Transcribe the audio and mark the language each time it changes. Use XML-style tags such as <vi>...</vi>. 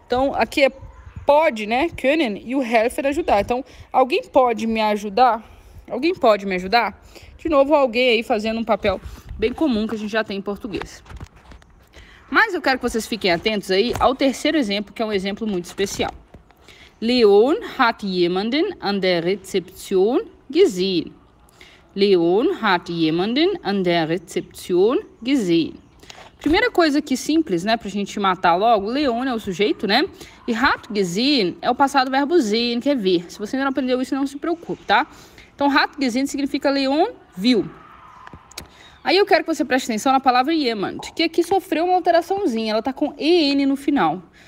<pt>Então, aqui é pode, né? Können e o helfen ajudar. Então, alguém pode me ajudar? Alguém pode me ajudar? De novo, alguém aí fazendo um papel bem comum que a gente já tem em português. Mas eu quero que vocês fiquem atentos aí ao terceiro exemplo, que é um exemplo muito especial.</pt> <de>Leon hat jemanden an der Rezeption gesehen. Leon hat jemanden an der Rezeption gesehen.</de> <pt>Primeira coisa aqui simples, né, pra gente matar logo, Leon é o sujeito, né? E hat gesehen é o passado verbo sehen, que é ver. Se você ainda não aprendeu isso, não se preocupe, tá? Então, hat gesehen significa Leon viu. Aí eu quero que você preste atenção na palavra jemand, que aqui sofreu uma alteraçãozinha, ela tá com EN no final.</pt>